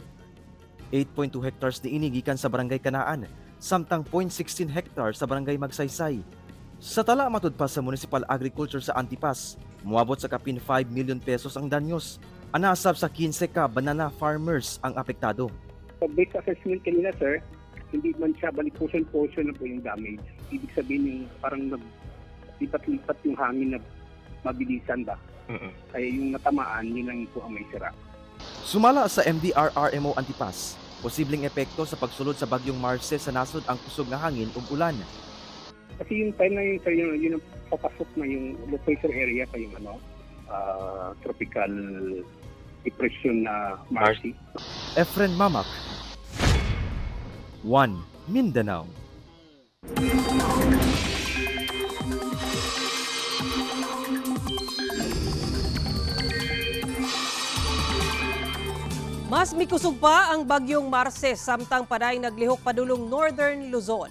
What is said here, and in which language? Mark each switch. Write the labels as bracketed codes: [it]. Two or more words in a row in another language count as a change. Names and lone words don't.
[ceb] 8.2 hectares diini gikan sa Barangay Kanaan, samtang 0.16 hectares sa Barangay Magsaysay. Sa tala matud pa sa Municipal Agriculture sa Antipas, muabot sa kapin 5 million pesos ang danyos. Anasab sa 15 ka banana farmers ang apektado. [en] Based assessment [tl] kanina sir, hindi man siya balik portion na po yung damage. Ibig sabihin yung parang lipat-lipat yung hangin na mabilisan ba? Kaya yung natamaan, yun lang po ang may sira. [ceb] Sumala sa MDRRMO Antipas, posibleng epekto sa pagsulod sa bagyong Marce sa nasod ang kusog nga hangin ug ulan. [tl] Kasi yung time na yun, sir, yun papasok na yung [en] low pressure area [tl] pa yung [en] tropical depression [tl] na Marcy. [ceb] Efren Mamak, 1 Mindanao. Mas mikusog pa ang bagyong Marce samtang paday naglihok padulong Northern Luzon.